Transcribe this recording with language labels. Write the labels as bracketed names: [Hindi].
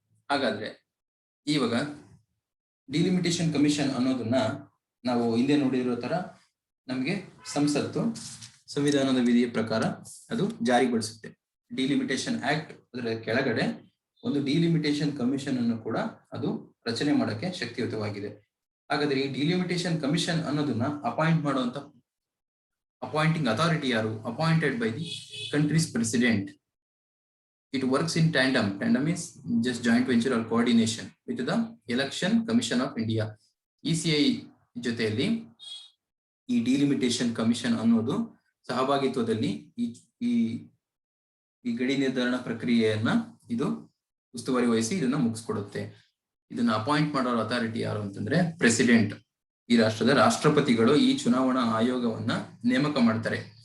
[Kannada] ಹಾಗಾದ್ರೆ ಇವಾಗ delimitation commission ಅನ್ನೋದನ್ನ ನಾವು ಹಿಂದೆ ನೋಡಿರೋ ತರ ನಮ್ಗೆ ಸಂಸತ್ತು ಸಂವಿಧಾನದ ವಿಧಿಯ ಪ್ರಕಾರ ಅದು ಜಾರಿಗೊಳಿಸುತ್ತೆ. ಡಿಲಿಮಿಟೇಷನ್ ಆಕ್ಟ್ ಅದರ ಕೆಳಗಡೆ ಒಂದು ಡಿಲಿಮಿಟೇಷನ್ ಕಮಿಷನ್ ಅನ್ನು ಕೂಡ ಅದು ರಚನೆ ಮಾಡಕ್ಕೆ ಶಕ್ತಿಯುತವಾಗಿದೆ. ಹಾಗಾದ್ರೆ ಈ ಡಿಲಿಮಿಟೇಷನ್ ಕಮಿಷನ್ ಅನ್ನೋದನ್ನ ಅಪಾಯಿಂಟ್ ಮಾಡುವಂತ ಅಪಾಯಿಂಟಿಂಗ್ ಅಥಾರಿಟಿ ಯಾರು? [English] Appointed by the country's president. It works in tandem. Tandem is just joint venture or coordination with the Election Commission of India. [Kannada] ECI ಜೊತೆಯಲ್ಲಿ ಈ ಡಿಲಿಮಿಟೇಷನ್ ಕಮಿಷನ್ ಅನ್ನೋದು ಸಹಭಾಗಿತ್ವದಲ್ಲಿ ಈ ಗಡಿ ನಿರ್ಧಾರಣಾ ಪ್ರಕ್ರಿಯೆಯನ್ನ ಇದು ಉಸ್ತುವಾರಿ ವಹಿಸಿ ಇದನ್ನ ಮುಗಿಸ್ಕೊಡುತ್ತೆ. ಇದನ್ನ ಅಪಾಯಿಂಟ್ ಮಾಡೋ ಅಥಾರಿಟಿ ಯಾರು ಅಂತಂದ್ರೆ ಪ್ರೆಸಿಡೆಂಟ್. ಈ ರಾಷ್ಟ್ರದ ರಾಷ್ಟ್ರಪತಿಗಳು ಈ ಚುನಾವಣಾ ಆಯೋಗವನ್ನ ನೇಮಕ ಮಾಡ್ತಾರೆ.